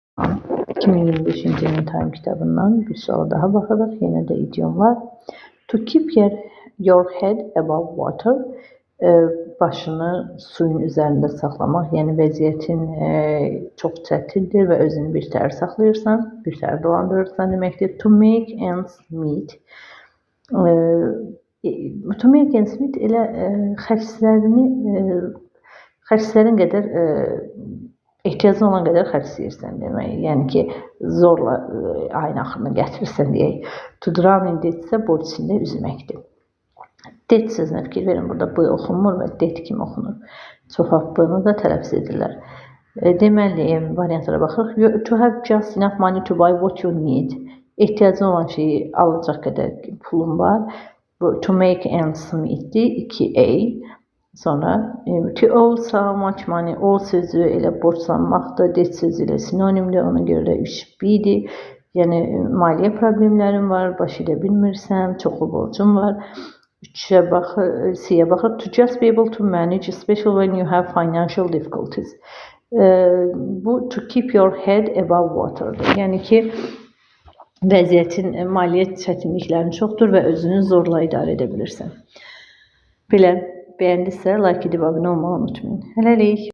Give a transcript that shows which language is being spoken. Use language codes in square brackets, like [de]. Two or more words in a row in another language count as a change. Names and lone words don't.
[az] 2025-ci ilin Time kitabından bir suala daha baxırıq. Yenə də idiomlar. [en] To keep your head above water, [az] başını suyun üzərində saxlamaq, yəni vəziyyətin çox çətindir və özünü bir təhər saxlayırsan, bir təhər dolandırırsan deməkdir. [en] To make ends meet. To make ends meet [az] elə xərclərin qədər ehtiyacın olan qədər xərcləyirsən demək. Yəni ki, zorla ayın axırını gətirirsən deyək. [en] To drown in debt [az] isə borc içində üzməkdir. Debt sözünə fikir verin. Burada B oxunmur və debt kimi oxunur. Çox B-ni da tələffüz edirlər. Deməli, variantlara baxırıq. [en] To have just enough money to buy what you need. [az] Ehtiyacın olan şeyi alacaq qədər pulun var. [en] To make ends meet'dir. [az] 2A. Sonra [en] to owe so much money. [az] Owe sözü elə borclanmaqdır. Debt sözü ilə sinonimdir. Ona görə də 3B-dir. Yəni, maliyyə problemlərim var, baş edə bilmirsəm, çoxlu borcum var. 3-ə baxır, C-yə baxır. [en] To just be able to manage, especially when you have financial difficulties. [az] Bu, [en] to keep your head above water'dır. [az] Yəni ki, vəziyyətin, maliyyə çətinliklərin çoxdur və özünü zorla idarə edə bilirsən. Belə, bəyəndisə, like edib abunə olmağı unutmayın. Hələlik.